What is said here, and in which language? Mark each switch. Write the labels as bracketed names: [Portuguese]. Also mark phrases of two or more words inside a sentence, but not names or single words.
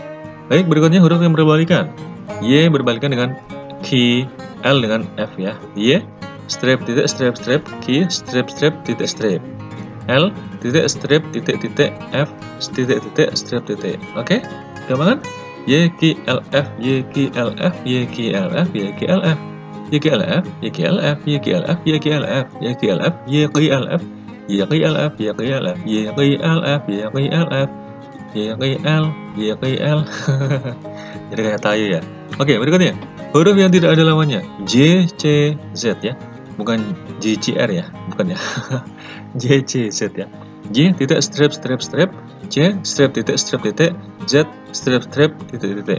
[Indonesian] Baik, berikutnya huruf yang berbalikan. Y berbalikan dengan Q, L dengan F ya. Y, strip, titik, strip, Q, strip, titik, strip. L, titik, strip, titik, F, titik, strip, titik. Oke? Gampang kan? Y, Q, L, F, Y, Q, L, F, Y, Q, L, F, Y, Q, L, F. Y, Q, L, F, Y, Q, L, F, Y, Q, L, F, Y, Q, L, F, Y, Q, L, F, Y, Q, L, F, Y, Q, L, F, Y, Q, L, F, Y, Q, L, F, Y, Q, L, F, Y, Q, L, Y, Q, L. Jadi kayak tayu ya. Oke, berikutnya. Huruf yang tidak ada lawannya. J, C, Z ya. bukan JCR ya, bukan ya. JCZ ya. J titik strip strip strip, C strip titik Z strip strip titik.